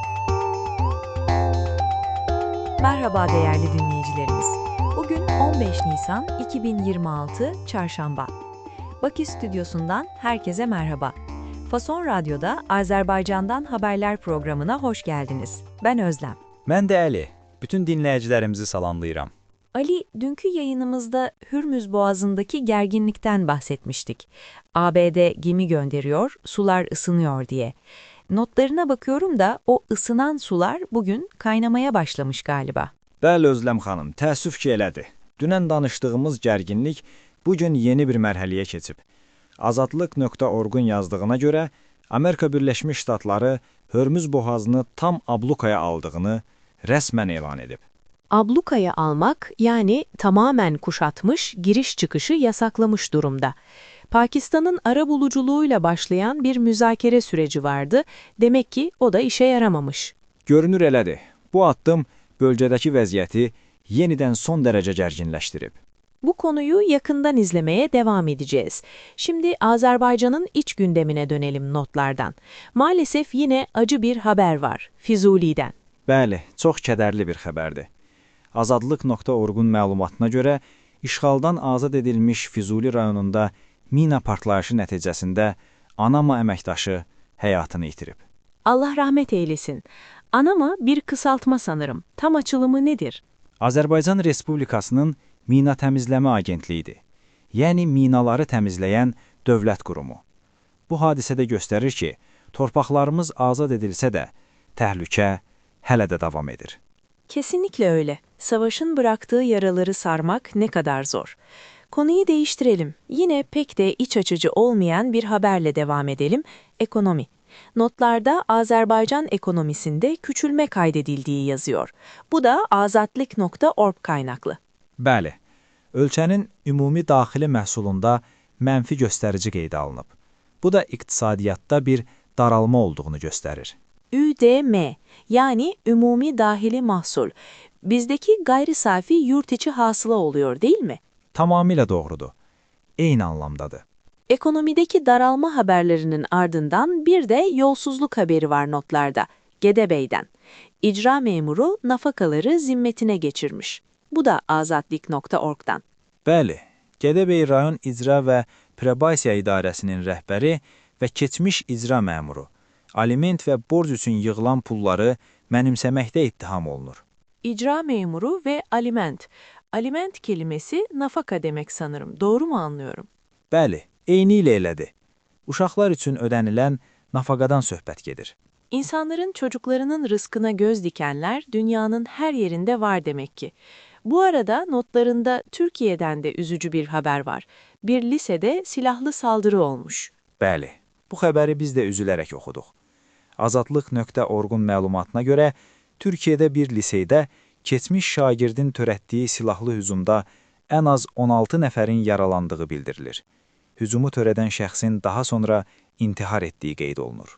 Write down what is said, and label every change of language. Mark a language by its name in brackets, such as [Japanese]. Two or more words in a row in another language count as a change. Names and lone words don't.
[Turkish] Merhaba değerli dinleyicilerimiz. Bugün 15 Nisan 2026 Çarşamba. Bakü Stüdyosu'ndan herkese merhaba. Fason Radyo'da Azerbaycan'dan Haberler programına hoş geldiniz. Ben Özlem. [Azerbaijani] Mən də Əli. Bütün dinləyicilərimizi salamlayıram. [Turkish] Ali, dünkü yayınımızda Hürmüz Boğazı'ndaki gerginlikten bahsetmiştik. ABD gemi gönderiyor, sular ısınıyor diye. Notlarına bakıyorum da o ısınan sular bugün kaynamaya başlamış galiba. [Azerbaijani] Bəli Özləm xanım, təəssüf ki elədir. Dünən danışdığımız gərginlik bugün yeni bir mərhələyə keçib. Azadlıq.org-un yazdığına görə Amerika Birləşmiş Ştatları Hürmüz boğazını tam ablukaya aldığını rəsmən elan edib. [Turkish] Ablukaya almak yani tamamen kuşatmış, giriş çıkışı yasaklamış durumda. Pakistan'ın arabuluculuğuyla başlayan bir müzakere süreci vardı. Demek ki o da işe yaramamış. [Azerbaijani] Görünür elədir. Bu addım bölgədəki vəziyyəti yenidən son dərəcə gərginləşdirib. [Turkish] Bu konuyu yakından izlemeye devam edeceğiz. Şimdi Azerbaycan'ın iç gündemine dönelim notlardan. Maalesef yine acı bir haber var Füzuli'den. [Azerbaijani] Bəli, çox kədərli bir xəbərdir. Azadlıq.org-un məlumatına görə işğaldan azad edilmiş Füzuli rayonunda mina partlayışı nəticəsində Anama əməkdaşı həyatını itirib. [Turkish] Allah rahmet eylesin. Anama bir kısaltma sanırım. Tam açılımı nedir? [Azerbaijani] Azərbaycan Respublikasının Mina Təmizləmə Agentliyidir. Yəni minaları təmizləyən dövlət qurumu. Bu hadisədə göstərir ki, torpaqlarımız azad edilsə də təhlükə hələ də davam edir. [Turkish] Kesinlikle öyle. Savaşın bıraktığı yaraları sarmak ne kadar zor. Konuyu değiştirelim. Yine pek de iç açıcı olmayan bir haberle devam edelim. Ekonomi. Notlarda Azerbaycan ekonomisinde küçülme kaydedildiği yazıyor. Bu da azadlık.org kaynaklı. [Azerbaijani] Bəli, ölkənin ümumi daxili məhsulunda mənfi göstərici qeydə alınıb. Bu da iqtisadiyyatda bir daralma olduğunu göstərir. [Turkish] ÜDM yani [Azerbaijani] Ümumi Dahili Mahsul. [Turkish] Bizdeki gayri safi yurt içi hasıla oluyor değil mi? [Azerbaijani] Tamamilə doğrudur. Eyni anlamdadır. [Turkish] Ekonomideki daralma haberlerinin ardından bir de yolsuzluk haberi var notlarda. Gedebey'den. İcra memuru nafakaları zimmetine geçirmiş. Bu da azadlik.org'dan. [Azerbaijani] Bəli, Gədəbəy rayon icra və probasiya idarəsinin rəhbəri və keçmiş icra məmuru aliment və borc üçün yığılan pulları mənimsəməkdə ittiham olunur. [Turkish] İcra memuru ve aliment. Aliment kelimesi nafaka demek sanırım. Doğru mu anlıyorum? [Azerbaijani] Bəli, eyni ilə elədir. Uşaqlar üçün ödənilən nafaqadan söhbət gedir. [Turkish] İnsanların çocuklarının rızkına göz dikenler dünyanın her yerinde var demek ki. Bu arada notlarında Türkiye'den de üzücü bir haber var. Bir lisede silahlı saldırı olmuş. [Azerbaijani] Bəli, bu xəbəri biz də üzülərək oxuduq. Azadlıq.org-un məlumatına görə Türkiyədə bir liseydə keçmiş şagirdin törətdiyi silahlı hücumda ən az 16 nəfərin yaralandığı bildirilir. Hücumu törədən şəxsin daha sonra intihar etdiyi qeyd olunur.